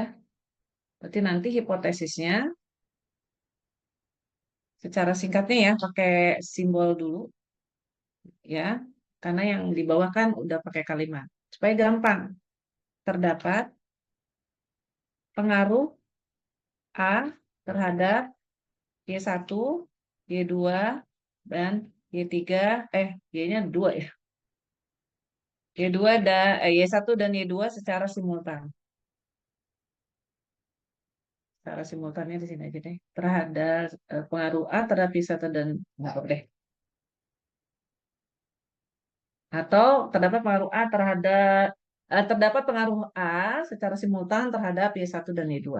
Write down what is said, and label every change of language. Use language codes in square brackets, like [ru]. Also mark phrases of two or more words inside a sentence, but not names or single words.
[id] Berarti nanti hipotesisnya secara singkatnya ya, pakai simbol dulu ya. Karena yang di bawah kan udah pakai kalimat. Supaya gampang. Terdapat pengaruh A terhadap Y1, Y2, dan Y3, Y-nya 2 ya. Y2 dan Y1 dan Y2 secara simultan. Secara simultannya di sini aja deh. Terhadap pengaruh A terhadap Y1 dan nggak apa deh. Atau terdapat pengaruh A secara simultan terhadap Y1 dan Y2.